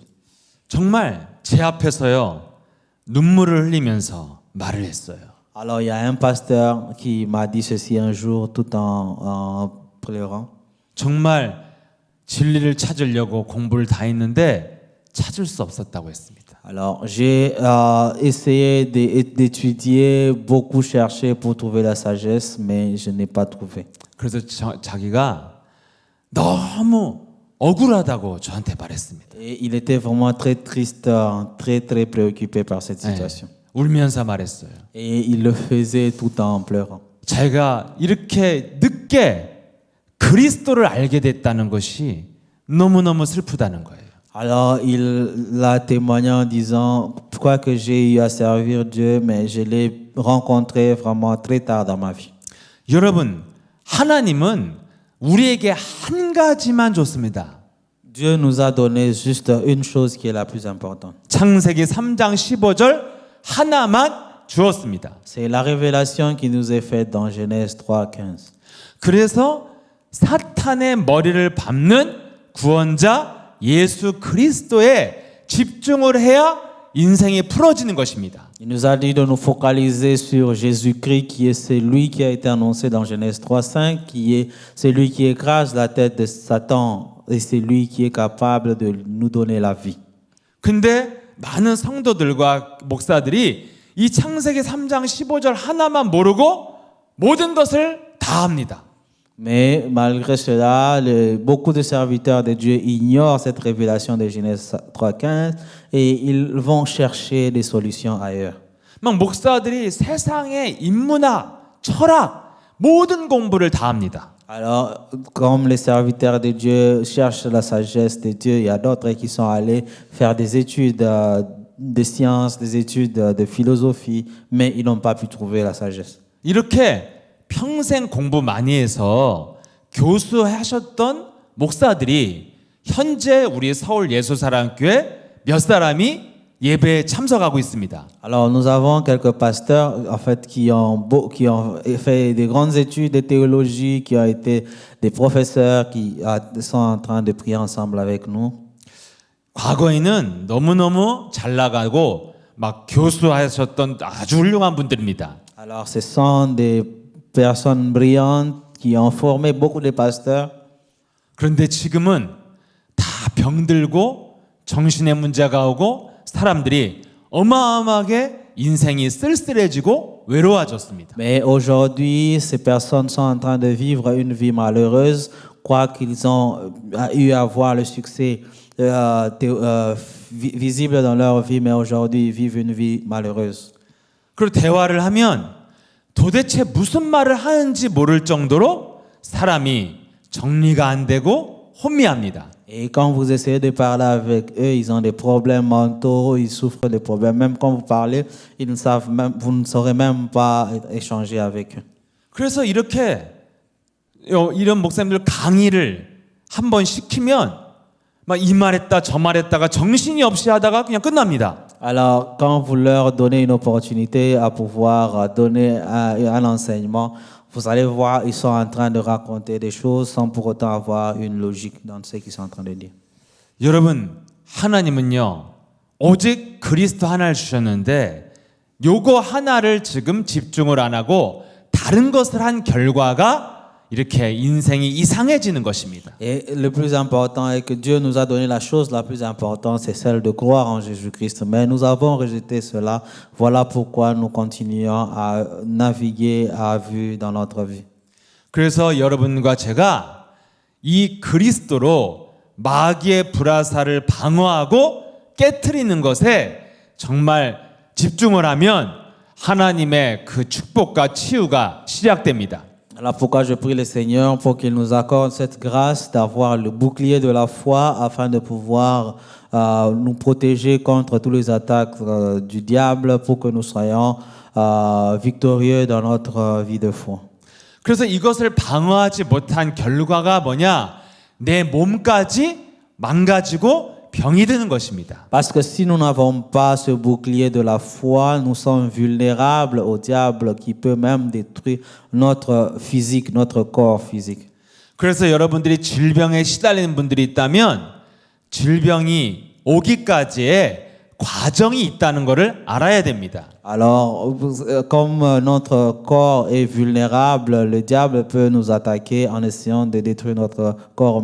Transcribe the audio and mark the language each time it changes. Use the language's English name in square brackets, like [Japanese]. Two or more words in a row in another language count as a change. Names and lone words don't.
[Korean] 정말 제 앞에서요 눈물을 흘리면서 말을 했어요. [French] Alors, il y a un pasteur qui m'a dit ceci un jour tout en pleurant. [Korean] 정말 진리를 찾으려고 공부를 다 했는데 찾을 수 없었다고 했습니다. [French] Alors, j'ai essayé d'étudier, beaucoup cherché pour trouver la sagesse, mais je n'ai pas trouvé. [Korean] 그래서 자기가 너무 억울하다고 저한테 말했습니다. [French] Et il était vraiment très triste, très préoccupé par cette situation. [Korean] 울면서 말했어요. [French] Et il le faisait tout en pleurant. [Korean] 제가 이렇게 늦게 그리스도를 알게 됐다는 것이 너무너무 슬프다는 거예요. [French] Alors, il a témoigné en disant, je crois que j'ai eu à servir Dieu, mais je l'ai rencontré vraiment très tard dans ma vie. [Korean] 여러분, 하나님은 우리에게 한 가지만 줬습니다. [French] Dieu nous a donné juste une chose qui est la plus importante. [Korean] 창세기 3장 15절 하나만 주었습니다. [French] C'est la révélation qui nous est faite dans Genèse 3:15. [Korean] 그래서 사탄의 머리를 밟는 구원자 예수 그리스도에 집중을 해야 인생이 풀어지는 것입니다. [French] Il nous a dit de nous focaliser sur Jésus-Christ, qui est celui qui a été annoncé dans Genèse 3:5, qui est celui qui écrase la tête de Satan et celui qui est capable de nous donner la vie. [Korean] 근데 많은 성도들과 목사들이 이 창세기 3장 15절 하나만 모르고 모든 것을 다 합니다. [French] Mais malgré cela, beaucoup de serviteurs de Dieu ignorent cette révélation de Genèse 3:15 et ils vont chercher des solutions ailleurs. [Korean] 막 목사들이 세상의 인문학, 철학 모든 공부를 다 합니다. [French] Alors, comme les serviteurs de Dieu cherchent la sagesse de Dieu, il y a d'autres qui sont allés faire des études de sciences, des études de philosophie, mais ils n'ont pas pu trouver la sagesse. [Korean] 이렇게 평생 공부 많이 해서 교수하셨던 목사들이 현재 우리 서울 예수사랑교회 몇 사람이 예배에 참석하고 있습니다. [French] Alors, nous avons quelques pasteurs en fait qui ont fait des grandes études de théologie, qui ont été des professeurs qui sont en train de prier ensemble avec nous. [Korean] 과거에는 너무너무 잘 나가고 막 교수하셨던 아주 훌륭한 분들입니다. [French] Alors, ce sont des personnes brillantes qui ont formé beaucoup de pasteurs. [Korean] 그런데 지금은 다 병들고 정신의 문제가 오고 사람들이 어마어마하게 인생이 쓸쓸해지고 외로워졌습니다. [French] Mais aujourd'hui, ces personnes sont en train de vivre une vie malheureuse, croient qu'ils ont eu à voir le succès visible dans leur vie, mais aujourd'hui, ils vivent une vie malheureuse. [Korean] 그리고 대화를 하면 도대체 무슨 말을 하는지 모를 정도로 사람이 정리가 안 되고 혼미합니다. [French] Et quand vous essayez de parler avec eux, ils ont des problèmes mentaux, ils souffrent de problèmes. Même quand vous parlez, ils ne savent même, vous ne saurez même pas échanger avec eux. [Korean] 그래서 이렇게 이런 목사님들 강의를 한번 시키면 막 이 말했다 저 말했다가 정신이 없이 하다가 그냥 끝납니다. [French] Alors, quand vous leur donnez une opportunité à pouvoir donner un enseignement, vous allez voir, ils sont en train de raconter des choses sans pour autant avoir une logique dans ce qu'ils sont en train de dire. [Korean] 여러분, 하나님은요, 오직 그리스도 하나를 주셨는데 요거 하나를 지금 집중을 안 하고 다른 것을 한 결과가 이렇게 인생이 이상해지는 것입니다. [French] Et le plus important est que Dieu nous a donné la chose la plus importante, c'est celle de croire en Jésus-Christ. Mais nous avons rejeté cela. Voilà pourquoi nous continuons à naviguer à vue dans notre vie. [Korean] 그래서 여러분과 제가 이 그리스도로 마귀의 불화살을 방어하고 깨트리는 것에 정말 집중을 하면 하나님의 그 축복과 치유가 시작됩니다. [French] Alors pourquoi je prie le Seigneur pour qu'il nous accorde cette grâce d'avoir le bouclier de la foi afin de pouvoir nous protéger contre tous les attaques du diable pour que nous soyons victorieux dans notre vie de foi. [Korean] 그래서 이것을 방어하지 못한 결과가 뭐냐? 내 몸까지 망가지고 병이 드는 것입니다. [French] Parce que si nous n'avons pas ce bouclier de la foi, nous sommes vulnérables au diable qui peut même détruire notre physique, notre corps physique. [Korean] 그래서 여러분들이 질병에 시달리는 분들이 있다면 질병이 오기까지의 과정이 있다는 것을 알아야 됩니다. [French] Alors, comme notre corps est vulnérable, le diable peut nous attaquer en essayant de détruire notre corps.